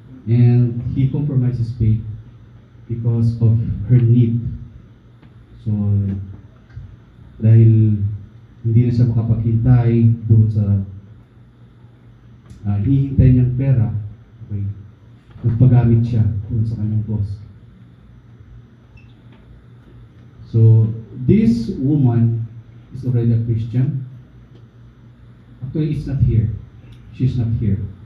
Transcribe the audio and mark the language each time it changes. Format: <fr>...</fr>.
<en>And he compromised his faith because of her need.</en> <tl>So, dahil hindi na siya makapaghintay doon sa hinihintay niyang pera, okay, nagpagamit siya doon sa kanyang boss.</tl> <en>So, this woman is already a Christian. Actually, it's not here. She's not here.</en>